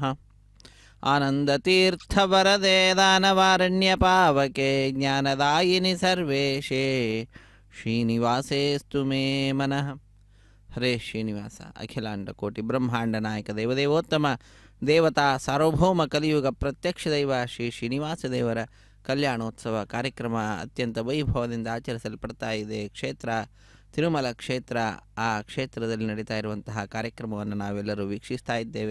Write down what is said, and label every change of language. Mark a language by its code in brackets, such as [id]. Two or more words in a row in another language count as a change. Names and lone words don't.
[sa] आनन्दतीर्थवरदे दानवारण्यपावके ज्ञानदायिनि सर्वेशे श्रीनिवासेस्तु मे मनः। [kn] हरे ಶ್ರೀನಿವಾಸ ಅಖಿಲಾಂಡ ಕೋಟಿ ಬ್ರಹ್ಮಾಂಡ ನಾಯಕ ದೇವದೇವೋತ್ತಮ ದೇವತಾ ಸಾರ್ವಭೌಮ ಕಲಿಯುಗ ಪ್ರತ್ಯಕ್ಷ ದೈವ ಶ್ರೀ ಶ್ರೀನಿವಾಸ ದೇವರ ಕಲ್ಯಾಣೋತ್ಸವ ಕಾರ್ಯಕ್ರಮ ಅತ್ಯಂತ ವೈಭವದಿಂದ ಆಚರಿಸಲ್ಪಡ್ತಾ ಇದೆ. ಕ್ಷೇತ್ರ ತಿರುಮಲ ಕ್ಷೇತ್ರ, ಆ ಕ್ಷೇತ್ರದಲ್ಲಿ ನಡೀತಾ ಇರುವಂತಹ ಕಾರ್ಯಕ್ರಮವನ್ನು ನಾವೆಲ್ಲರೂ ವೀಕ್ಷಿಸ್ತಾ ಇದ್ದೇವೆ.